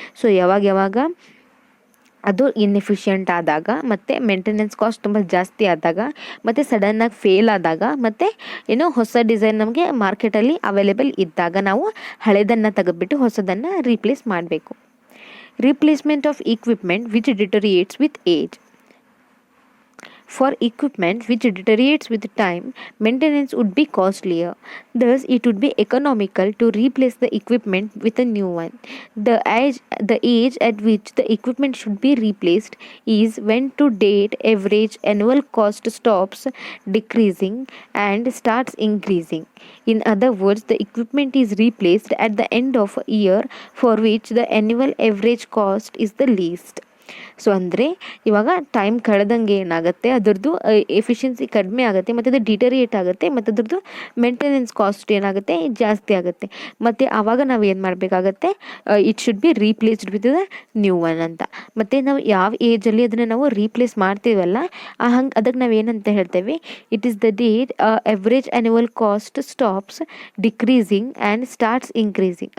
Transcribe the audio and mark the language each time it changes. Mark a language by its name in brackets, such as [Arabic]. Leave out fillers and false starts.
[Kannada] So ಯಾವಾಗ ಅದು inefficient ಆದಾಗ, ಮತ್ತು ಮೇಂಟೆನೆನ್ಸ್ ಕಾಸ್ಟ್ ತುಂಬ ಜಾಸ್ತಿ ಆದಾಗ, ಮತ್ತು ಸಡನ್ನಾಗಿ ಫೇಲ್ ಆದಾಗ, ಮತ್ತು ಹೊಸ ಡಿಸೈನ್ ನಮಗೆ ಮಾರ್ಕೆಟಲ್ಲಿ ಅವೈಲೇಬಲ್ ಇದ್ದಾಗ ನಾವು ಹಳೆದನ್ನು ತೆಗೆದುಬಿಟ್ಟು ಹೊಸದನ್ನು ರೀಪ್ಲೇಸ್ ಮಾಡಬೇಕು. [English] Replacement of equipment which deteriorates with age. For equipment which deteriorates with time, maintenance would be costlier. Thus, it would be economical to replace the equipment with a new one. The age at which the equipment should be replaced is when to date average annual cost stops decreasing and starts increasing. In other words, the equipment is replaced at the end of a year for which the annual average cost is the least. [Kannada] So ಅಂದರೆ ಇವಾಗ time ಕಳೆದಂಗೆ ಏನಾಗುತ್ತೆ ಅದರದ್ದು efficiency ಕಡಿಮೆ ಆಗುತ್ತೆ ಮತ್ತು ಅದು ಡಿಟರಿಯೇಟ್ ಆಗುತ್ತೆ ಮತ್ತು ಅದ್ರದ್ದು ಮೇಂಟೆನೆನ್ಸ್ ಕಾಸ್ಟ್ ಏನಾಗುತ್ತೆ ಜಾಸ್ತಿ ಆಗುತ್ತೆ ಮತ್ತು ಆವಾಗ ನಾವು ಏನು ಮಾಡಬೇಕಾಗತ್ತೆ, [English] it should be replaced with the new one [Kannada] ಅಂತ. ಮತ್ತು ನಾವು ಯಾವ ಏಜಲ್ಲಿ ಅದನ್ನು ನಾವು ರೀಪ್ಲೇಸ್ ಮಾಡ್ತೀವಲ್ಲ ಹಂಗೆ ಅದಕ್ಕೆ ನಾವು ಏನಂತ ಹೇಳ್ತೇವೆ, [English] It is the date average annual cost stops decreasing and starts increasing.